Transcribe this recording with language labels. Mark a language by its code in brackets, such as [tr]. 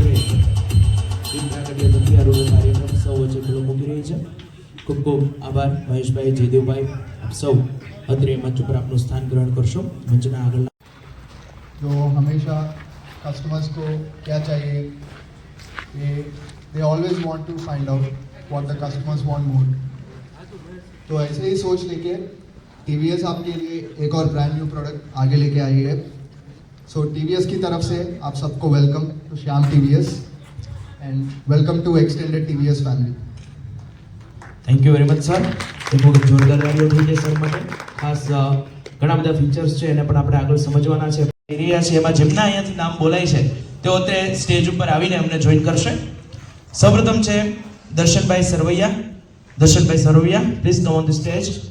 [gu] કાર્યક્રમ સૌ વચ્ચે ખુલ્લો મૂકી રહી છે. ખૂબ ખૂબ આભાર મહેશભાઈ, જયદેવભાઈ, આપ સૌ અત્રે મંચ ઉપર આપનું સ્થાન ગ્રહણ કરશો. મંચના આગળ [hi] जो हमेशा कस्टमर्स को क्या चाहिए ये [en] They always want to find out what the customers want more. [hi] तो ऐसे ही सोच लेके टीवीएस आपके लिए एक और ब्रांड न्यू प्रोडक्ट आगे लेके आई है. सो टीवीएस की तरफ से आप सबको [en] Welcome to Shyam TVS and welcome to extended TVS family. Thank you very much sir. [gu] એક વખત જોરદાર તાળીઓ થઈ જાય સર માટે. ખાસ ઘણા બધા ફીચર્સ છે એને પણ આપણે આગળ સમજવાના છે. રહ્યા છે એમાં જેમના અહીંયાથી નામ બોલાય છે તેઓ તે સ્ટેજ ઉપર આવીને અમને જોઈન કરશે. સૌપ્રથમ છે Darshanbhai Sarvaiya. Darshanbhai Sarvaiya [en] Please come on the stage.